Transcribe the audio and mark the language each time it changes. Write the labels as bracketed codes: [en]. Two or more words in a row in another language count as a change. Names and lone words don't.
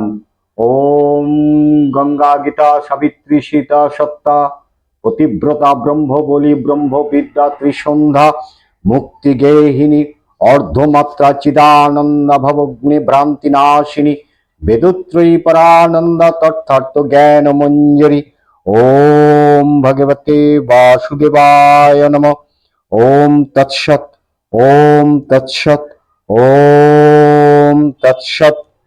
[sa] ওম গঙ্গা গীতা সাবিত্রী সীতা সত্তা পতিব্রতা ব্রহ্ম বলি ব্রহ্ম বিদ্যা ত্রিসন্ধ্যা মুক্তি গেহিনী অর্ধমাত্রা চিদানন্দ ভবগ্নি ভ্রান্তি নাশিনী বেদত্রয়ী পরানন্দ তথার্থ জ্ঞান মঞ্জরি। ওম ভগবতে বাসুদেবায় নমঃ। ওম তৎসৎ। ওম তৎসৎ। ওম তৎসৎ।